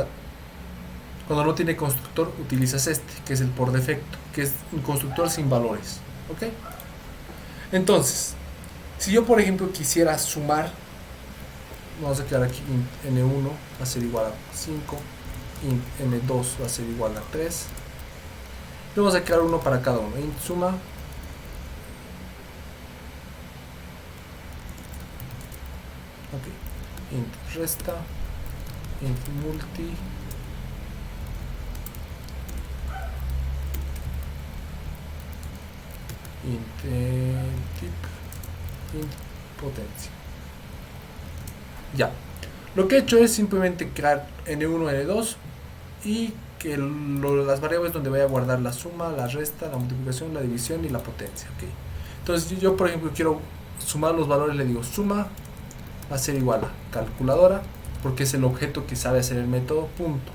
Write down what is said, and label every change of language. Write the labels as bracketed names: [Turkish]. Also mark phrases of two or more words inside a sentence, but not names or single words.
[Spanish] Cuando no tiene constructor, utilizas este, que es el por defecto, que es un constructor sin valores. ¿Ok? Entonces, si yo por ejemplo quisiera sumar, vamos a quedar aquí int n1 va a ser igual a 5, int n2 va a ser igual a 3. Y vamos a crear uno para cada uno. Int suma. Ok. Int resta. Int multi. Int tip. Int potencia. Ya. Lo que he hecho es simplemente crear n1, n2 y que las variables donde voy a guardar la suma, la resta, la multiplicación, la división y la potencia. ¿Okay? Entonces yo por ejemplo quiero sumar los valores, le digo suma va a ser igual a calculadora, porque es el objeto que sabe hacer el método, punto.